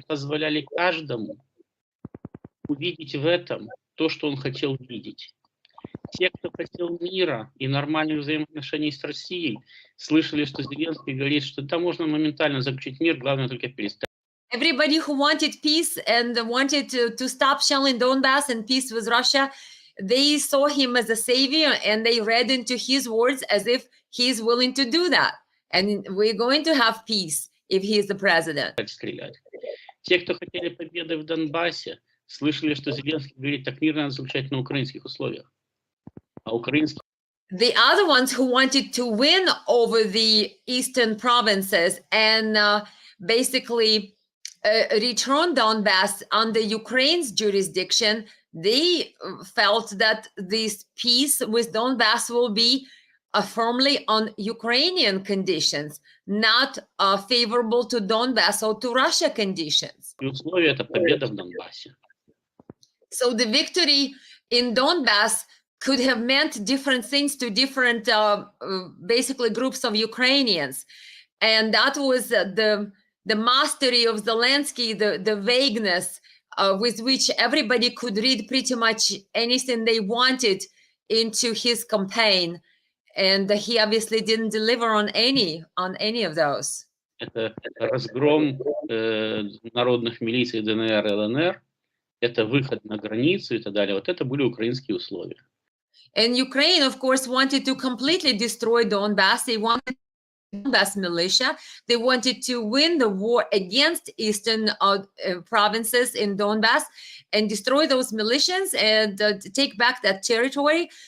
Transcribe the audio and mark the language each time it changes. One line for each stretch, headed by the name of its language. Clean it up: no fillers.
Russian: позволяли каждому увидеть в этом то, что он хотел видеть. Те, кто хотел мира и нормальных взаимоотношений с Россией, слышали, что Зеленский говорит, что там можно моментально заключить мир, главное только перестать.
English: Everybody who wanted peace and wanted to stop shelling Donbass and peace with Russia, they saw him as a savior, and they read into his words as if he's willing to do that. And we're going to have peace if he's the president.
Russian: Стрелять. Те, кто хотели победы в Донбассе, слышали, что Зеленский говорит, так мир надо заключать на украинских условиях. А украинские
English: The other ones who wanted to win over the eastern provinces and basically return Donbass under Ukraine's jurisdiction, they felt that this peace with Donbass will be firmly on Ukrainian conditions, not favorable to Donbass or to Russia conditions.
Russian: условия – это победа в Донбассе.
English: So the victory in Donbass could have meant different things to different, basically, groups of Ukrainians. And that was the mastery of Zelensky, the vagueness with which everybody could read pretty much anything they wanted into his campaign. And he obviously didn't deliver on any of those.
Russian: Это разгром народных милиций ДНР, ЛНР, это выход на границу и так далее. Вот это были украинские условия.
English: And Ukraine, of course, wanted to completely destroy Donbass. They wanted Donbass militia. They wanted to win the war against eastern provinces in Donbass and destroy those militias and take back that territory.